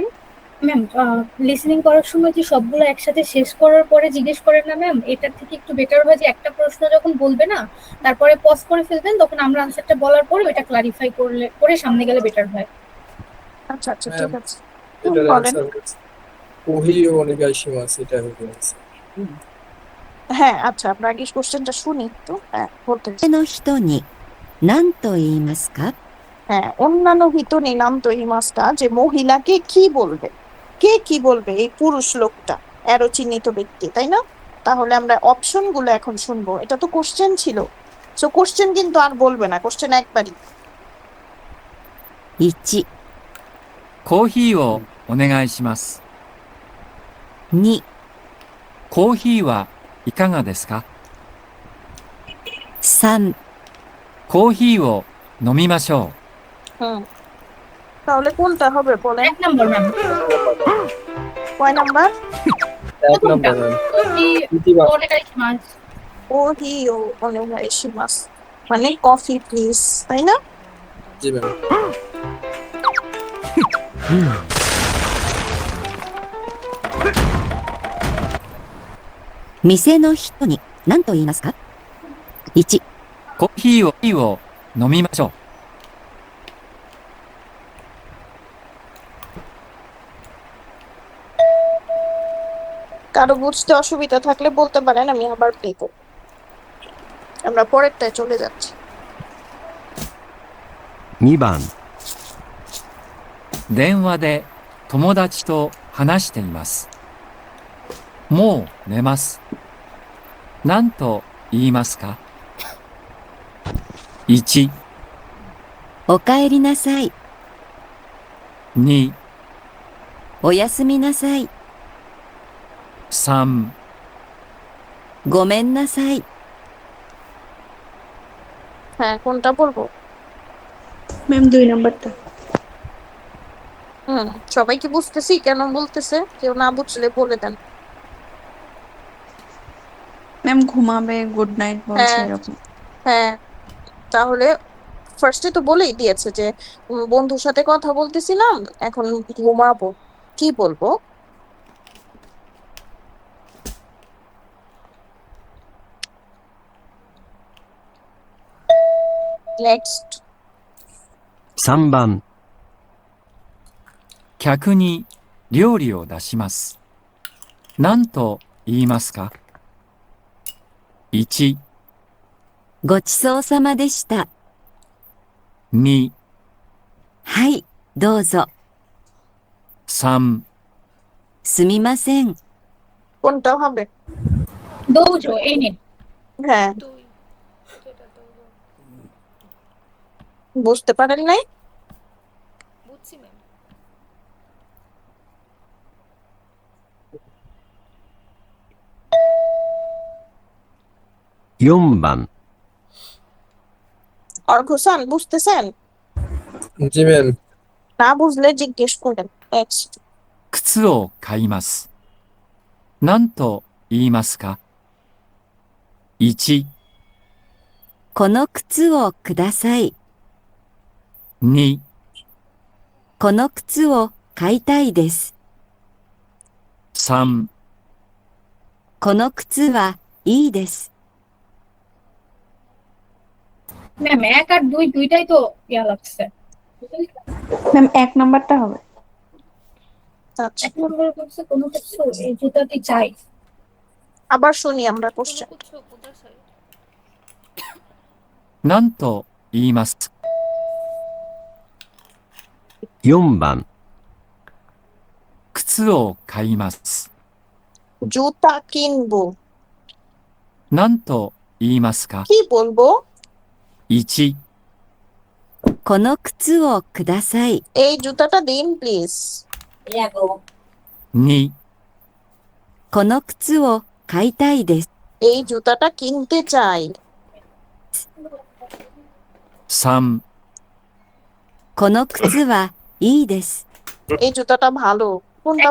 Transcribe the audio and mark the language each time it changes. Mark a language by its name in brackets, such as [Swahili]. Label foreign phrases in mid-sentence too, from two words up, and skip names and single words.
[Bangla] ম্যাম লিসেনিং করার সময় যে সবগুলো একসাথে শেষ করার পরে জিজ্ঞেস করেন না ম্যাম, এটার থেকে একটু বেটার হয় যে একটা প্রশ্ন যখন বলবে না তারপরে পজ করে ফেলবেন, তখন আমরা আনসারটা বলার পরে ওটা ক্লারিফাই করে সামনে গেলে বেটার হয়। আচ্ছা আচ্ছা ঠিক আছে, এটার বলেন। অ্যান্সার হচ্ছে [Japanese] コーヒーをお願いします, [Bangla] এটা হবে answer। হ্যাঁ আচ্ছা, আমরা আগে কোশ্চেনটা শুনি তো। হ্যাঁ বলতে, [Japanese] の人に何と言いますか？ [Bangla] হ্যাঁ অন্যান্য হিতনি নাম তো হিমাস্তা, যে মহিলাকে কি বলবে, কে কি বলবে এই পুরুষ লোকটা, এরো চিহ্নিত ব্যক্তি, তাই না? তাহলে আমরা অপশন গুলো এখন শুনবো। এটা তো কোশ্চেন ছিল, সো কোশ্চেন কিন্তু আর বলবে না, কোশ্চেন একবারই। [Japanese] 1、コーヒーをお願いします。 2、コーヒーはいかがですか？ 3、コーヒーを飲みましょ [Bangla] হুম, তাহলে কোনটা হবে বলেন? 1 নম্বর ম্যাম। কয় নাম্বার? 1 নম্বর ম্যাম। [Japanese] コーヒーをお願いします [Bangla] মানে কফি প্লিজ, তাই না? জি ম্যাম। [Japanese] 店の人に何と言いますか？ 1、う。コーヒーを飲みましょう。 [Bangla] কারো বুঝতে অসুবিধা থাকলে বলতে পারেন, আমি আবার প্লে করব। আমরা পরেরটায় চলে যাচ্ছি। [Japanese] 2 番。電話で友達と話しています。もう寝ます。何と言いますか？ 1、お帰りなさい。 2、おやすみなさい。 3、ごめんなさい。 [Bangla] হ্যাঁ কোনটা বলবো? ম্যাম 2 নাম্বারটা। সবাই কি বুঝতেছি কেন বলতেছে? কেউ না বুঝলে বলে দেন। ম্যাম ঘুমাবে, [English] good night [Bangla] বলছে হ্যাঁ এরকম। হ্যাঁ, তাহলে ফার্স্টে তো বলেই দিয়েছে যে বন্ধুর সাথে কথা বলতেছিলাম, এখন ঘুমাবো, কি বলবো? নেক্সট। [Japanese] 3 番。客に料理を出します。何と言いますか？ 1、ごちそうさまでした。 2、はい、どうぞ。 3、すみません。 [Bangla] কোনটা হবে? দৌজো এই নিন। হ্যাঁ, 2 যেটা তো বুঝতে পারেন নাই? বুঝছি ম্যাম। [Japanese] 4番。 [Bangla] অর্ঘসান বুঝতেছেন? জি ম্যাম। না বুঝলে জিজ্ঞেস করেন। নেক্সট। [Japanese] 靴を買います。何と言いますか？ 1、この靴をください。 2、この靴を買いたいです。 3、この靴はいいです。 [Bangla] ম্যাম 1 আর 2 দুইটাই তো ইয়া লাগছে। ম্যাম 1 নাম্বারটা হবে। আচ্ছা, 1 নম্বর বলছে কোনো কিছু এই জুতাটি চাই। আবার শুনি আমরা কোশ্চেন। [Japanese] こっちをください。何と言いますか？4番。靴を買います。 [Bangla] জুতা কিনবো, [Japanese] 何と言いますか？ [Bangla] কি বলবো? [Japanese] 1、この靴をください。 [Bangla] এই জুতাটা দিন প্লিজ। [Japanese] 2、この靴を買いたいです。 [Bangla] এই জুতাটা কিনতে চাই। [Japanese] 3、この靴はいいです。 [Bangla] এই জুতাটা ভালো। কোনটা